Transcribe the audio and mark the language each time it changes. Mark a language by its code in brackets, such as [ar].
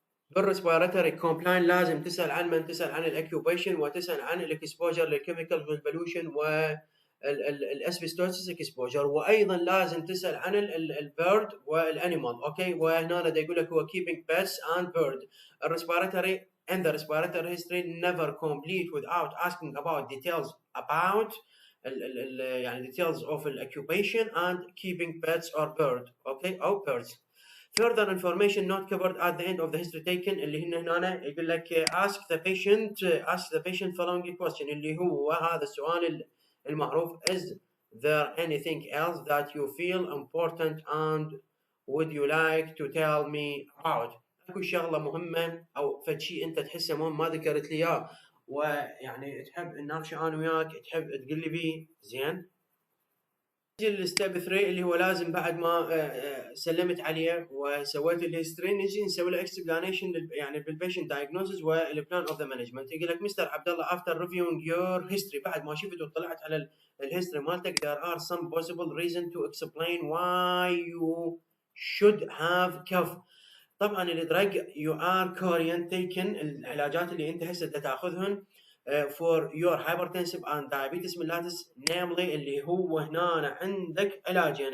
[ar] بالريسبيراتوري كومبلاين لازم تسال عن من تسال عن الاكيوبيشن وتسال عن الاكسبوجر للكيميكال والبوليوشن و الاسبستوسيس اكسبوجر. وايضا لازم تسال عن البيرد والانيمال. اوكي. وهنا دا يقول لك هو [en] keeping pets and bird. الريسبيراتوري and the respiratory history never complete without asking about details about يعني details of occupation and keeping pets or bird. okay او birds. Further information not covered at the end of the history taken [ar] اللي هنا يقول لك [en] ask the patient following question [ar] اللي هو هذا السؤال المعروف [en] is there anything else that you feel important and would you like to tell me about؟ [ar] اكو شغله مهمه او فد شيء انت تحسه مهم ما ذكرت لي اياه ويعني تحب نناقشه انا وياك، تحب تقول لي بيه، زين. نجي للستيب 3 اللي هو لازم بعد ما سلمت عليه وسويت الهيستوري نجي نسوي له اكسبلانيشن يعني بالبيشنت دايجنوستس والبلان اوف ذا مانجمنت. [en] يقول لك مستر عبد الله after reviewing your history، [ar] بعد ما شفت وطلعت على الهيستوري مالتك [en] there are some possible reason to explain why you should have cough. [ar] طبعا الدرج [en] you are current taken [ar] العلاجات اللي انت هسه تاخذهن [en] for your hypertensive and diabetes mellitus [ar] namely اللي هو هنا عندك علاجين.